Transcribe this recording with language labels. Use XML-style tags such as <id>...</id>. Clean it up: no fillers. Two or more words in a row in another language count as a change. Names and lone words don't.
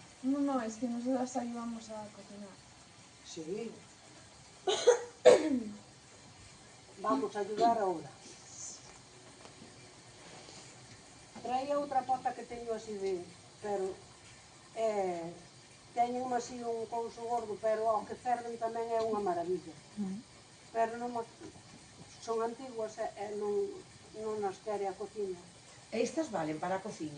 <es>No, es que nosotras ayudamos a cocinar. Sí. Vamos a ayudar ahora.</es> <gl>Traía outra pota que teño así de... pero... teñen así un couso gordo, pero ao que ferven tamén é unha maravilla. Pero non son antiguas e non as quere a cociña. Estas valen para a cociña?</gl>